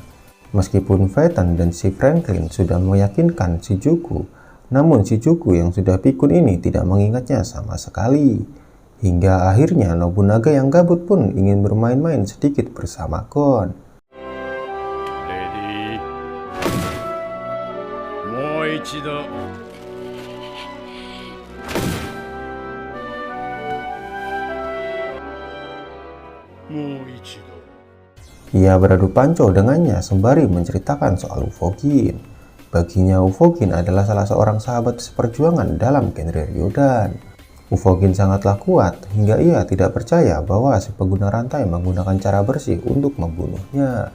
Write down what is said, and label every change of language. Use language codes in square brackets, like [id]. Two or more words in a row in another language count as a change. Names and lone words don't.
[id] Meskipun Phaeton dan si Franklin sudah meyakinkan Shijuku, namun Shijuku yang sudah pikun ini tidak mengingatnya sama sekali. Hingga akhirnya Nobunaga yang gabut pun ingin bermain-main sedikit bersama Gon. [en] Ready. [ja] もう一度。もう一度。 [id] Ia beradu panco dengannya sembari menceritakan soal Ufogin. Baginya Ufogin adalah salah seorang sahabat seperjuangan dalam genre Ryodan. Ufogin sangatlah kuat hingga ia tidak percaya bahwa si pengguna rantai menggunakan cara bersih untuk membunuhnya.